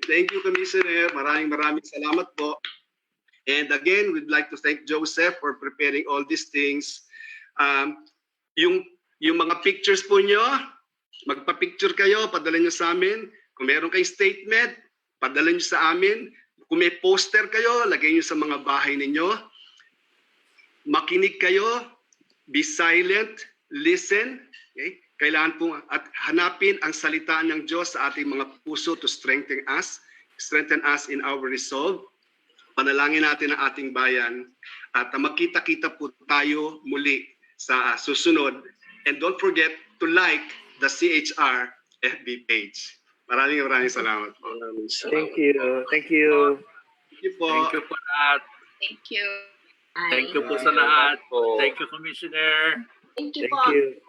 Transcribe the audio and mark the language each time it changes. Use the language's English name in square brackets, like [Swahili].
[English] Thank you, Commissioner. [Filipino] Maraming salamat po. [English] And again, we'd like to thank Joseph for preparing all these things. [Filipino] Yung mga pictures po nyo, magpa-picture kayo, padala nyo sa amin. Kung meron kayong statement, padala nyo sa amin. Kung may poster kayo, lagay nyo sa mga bahay ninyo. Makinig kayo, [English] be silent, listen. [Filipino] Okay? Kailangan po at hanapin ang salita ng Diyos sa ating mga puso [English] to strengthen us in our resolve. [Filipino] Panalangin natin ang ating bayan at magkita-kita po tayo muli sa susunod. [English] And don't forget to like the CHR FB page. [Filipino] Maraming salamat po. [English] Thank you. Thank you. Thank you po. Thank you [Filipino] po lahat. [English] Thank you. Thank you [Filipino] po sa lahat. [English] Thank you, Commissioner. Thank you Thank po. you.